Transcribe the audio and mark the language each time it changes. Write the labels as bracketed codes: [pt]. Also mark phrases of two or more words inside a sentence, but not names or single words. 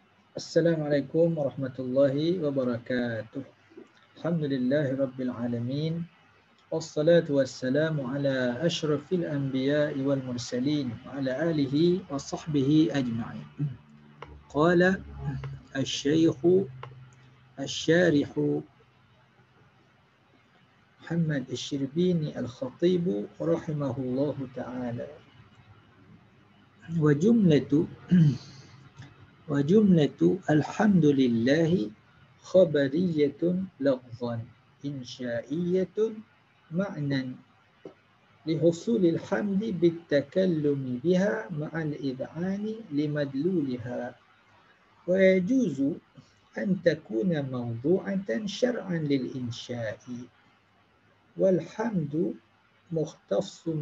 [ar] السلام عليكم ورحمة الله وبركاته. الحمد لله رب العالمين. والصلاة والسلام على أشرف الأنبياء والمرسلين وعلى آله وصحبه أجمعين. قال الشيخ الشارح محمد الشربيني الخطيب رحمه الله تعالى. وجملة الحمد لله خبرية لفظا إنشائية معنى لحصول الحمد بالتكلم بها مع الإذعان لمدلولها ويجوز أن تكون موضوعة شرعا للإنشاء والحمد مختص